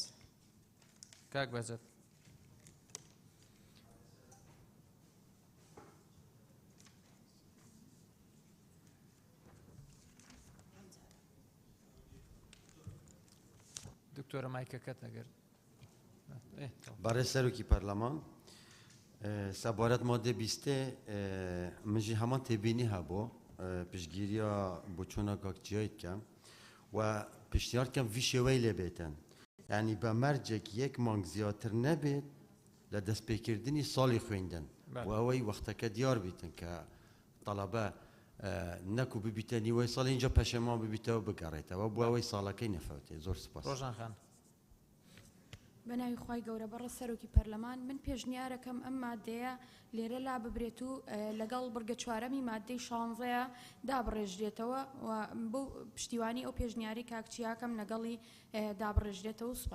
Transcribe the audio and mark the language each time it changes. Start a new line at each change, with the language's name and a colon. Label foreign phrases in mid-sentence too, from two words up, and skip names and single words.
Central Kurdish: کاک بەهجەت دکتۆرە مایکەکەت ئەگەر بەڕێز سەرۆکی پەرلەمان سەبارەت مادە 20
Kurdish: من jî heman têbînî hebû piştgiriya boçûna kakçiyayê dikem و piştiyar dikem vî şêweyê lê bêtin yanî be mercek yek mang ziyatır nebêt li destpêkirdinî salê xwêndin û ew wexteke diyar bîtin ke talebe neku bibîte nîwey salê înca peşeman bibîte û bigerêtewe bû ew salekê nefewtê zor spas
Central Kurdish: ڕۆژان خان بەناوی خی گەورە بەڕە سەرۆکی پەرلەمان من پێشنیارەکەم ئەم مادەیە لێرە لا ببرێت و لەگەڵ بڕگە چوارەمی مادەی شانزەیە دابڕێژرێتەوە و بۆ پشتیوانی ئەو پێشنیاری کاکچیاکەم لەگەڵی دابڕێژرێتەوە سوپاس